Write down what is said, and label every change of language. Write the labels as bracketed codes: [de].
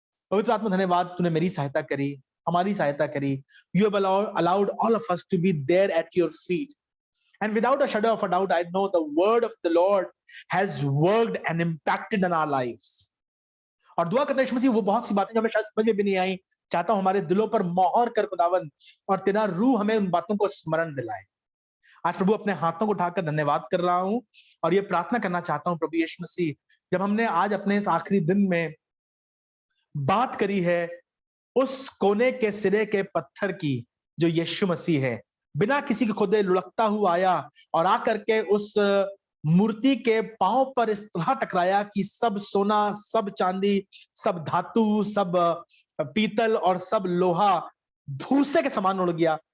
[hi] पवित्र आत्मा धन्यवाद, तूने मेरी सहायता करी, हमारी सहायता करी। [en] You have allowed all of us to be there at your feet. And without a shadow of a doubt, I know the word of the Lord has worked and impacted in our lives. [hi] और दुआ करता है यीशु मसीह वो बहुत सी बातें जो हमें शायद समझ में भी नहीं आई, चाहता हूं हमारे दिलों पर मोहर कर खुदावन, और तेरा रूह हमें उन बातों को स्मरण दिलाए। आज प्रभु अपने हाथों को उठाकर धन्यवाद कर रहा हूं और ये प्रार्थना करना चाहता हूं प्रभु यीशु मसीह, जब हमने आज अपने इस आखिरी दिन में बात करी है उस कोने के सिरे के पत्थर की जो यीशु मसीह है, बिना किसी के खुदे लुढ़कता हुआ आया और आकर के उस मूर्ति के पांव पर इस तरह टकराया कि सब सोना, सब चांदी, सब धातु, सब पीतल और सब लोहा भूसे के समान उड़ गया।